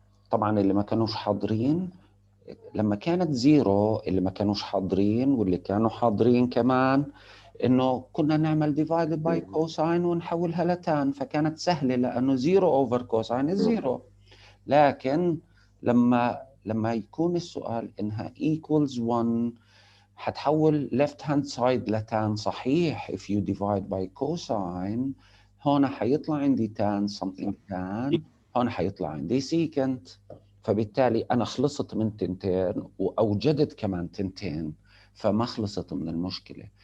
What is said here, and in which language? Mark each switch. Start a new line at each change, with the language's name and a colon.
Arabic: طبعا اللي ما كانوش حاضرين لما كانت زيرو، اللي ما كانوش حاضرين واللي كانوا حاضرين كمان، انه كنا نعمل
English: divided by cosine
Arabic: ونحولها لتان، فكانت سهله لانه زيرو اوفر كوساين زيرو. لكن لما يكون السؤال انها
English: equals 1
Arabic: حتحول
English: left hand side
Arabic: لتان صحيح.
English: if you divide by cosine
Arabic: هون حيطلع عندي
English: tan something tan، هون حيطلع عندي secant.
Arabic: فبالتالي أنا خلصت من تنتين وأوجدت كمان تنتين، فما خلصت من المشكلة.